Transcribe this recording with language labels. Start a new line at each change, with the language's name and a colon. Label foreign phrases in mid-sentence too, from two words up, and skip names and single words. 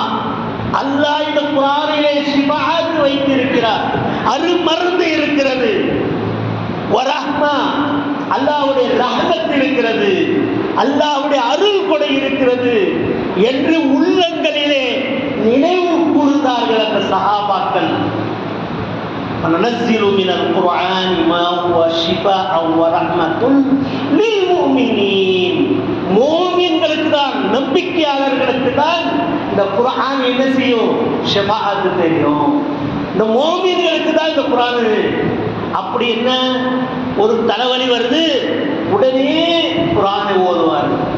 Tamil: அல்லாஹ் இந்த குர்ஆனிலே ஷிஃபாஅத் வைத்திருக்கிறார், அருமருந்து இருக்கிறது.
Arabic: ورحمة,
Tamil: அல்லாஹ்வுடைய ரஹ்மத் இருக்கிறது, அல்லாஹ்வுடைய அருள் கொடை இருக்கிறது என்று உள்ளங்களிலே நினைவு கூர்ந்தார்கள் அந்த சஹாபாக்கள்.
Arabic: وَنُنَزِّلُ مِنَ الْقُرْآنِ مَا هُوَ شِفَاءً وَرَحْمَةٌ لِلْمُؤْمِنِينَ.
Tamil: முஃமின்களுக்கு தான், நம்பிக்கையாளர்களுக்கு தான் இந்த குர்ஆன் என்ன செய்யும்? ஷஃபாஅத் தெரியும். இந்த முஃமின்களுக்கு தான் இந்த குர்ஆன். அப்படி என்ன? ஒரு தலைவலி வருது, உடனே குர்ஆனை ஓதுவார்.